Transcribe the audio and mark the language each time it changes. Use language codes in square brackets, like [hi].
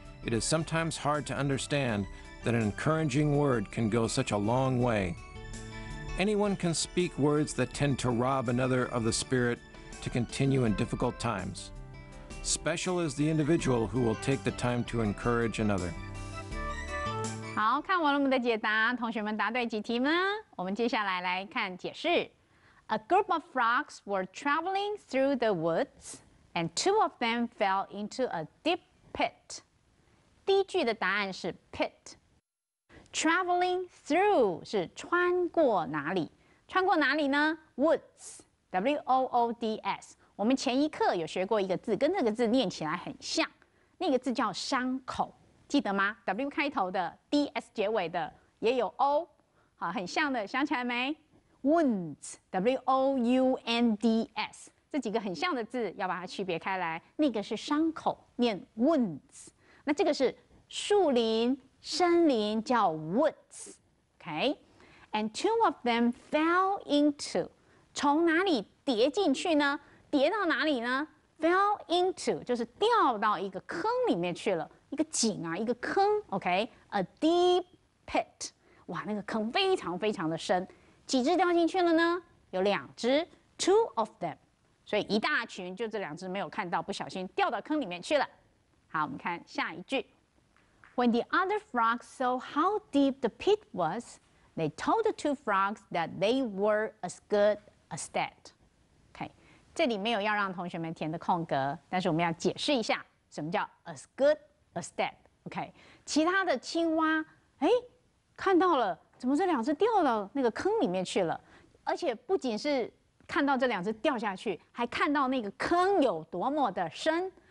[en] It is sometimes hard to understand that an encouraging word can go such a long way. Anyone can speak words that tend to rob another of the spirit to continue in difficult times. Special is the individual who will take the time to encourage another. [zh] 好，看完了我们的解答，同学们答对几题呢？我们接下来来看解释。 [en] A group of frogs were traveling through the woods, and two of them fell into a deep pit. [zh] 第一句的答案是 pit。Traveling through 是穿过哪里？穿过哪里呢 ？Woods, W-O-O-D-S。我们前一课有学过一个字，跟这个字念起来很像，那个字叫伤口，记得吗 ？W 开头的 D-S 结尾的也有 O， 好，很像的，想起来没 ？Wounds, W-O-U-N-D-S， 这几个很像的字要把它区别开来，那个是伤口，念 wounds， 那这个是树林。森林叫 woods，OK， [en] and two of them fell into， [zh] 从哪里跌进去呢？跌到哪里呢 ？Fell into 就是掉到一个坑里面去了，一个井啊，一个坑 ，OK， [en] a deep pit， [zh] 哇，那个坑非常非常的深，几只掉进去了呢？有2只 ， [en] two of them， [zh] 所以一大群就这2只没有看到，不小心掉到坑里面去了。好，我们看下一句。 [en] When the other frogs saw how deep the pit was, they told the two frogs that they were as good as dead. [zh] OK， 这里没有要让同学们填的空格，但是我们要解释一下什么叫 [en] as good as dead. [zh] OK， 其他的青蛙，看到了，怎么这2只掉到那个坑里面去了？而且不仅是看到这2只掉下去，还看到那个坑有多么的深。